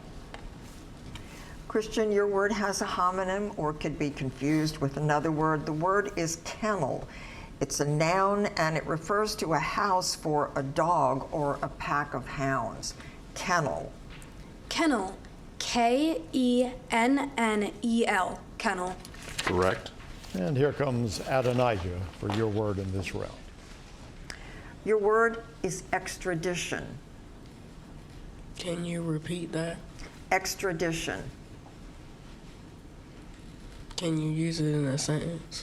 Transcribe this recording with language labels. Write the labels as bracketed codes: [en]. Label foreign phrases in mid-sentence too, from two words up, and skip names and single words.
[en] Christian, your word has a homonym or could be confused with another word. The word is kennel. It's a noun and it refers to a house for a dog or a pack of hounds. Kennel. Kennel. K-E-N-N-E-L. Kennel. Correct. And here comes Adonijah for your word in this round. Your word is extradition. Can you repeat that? Extradition. Can you use it in a sentence?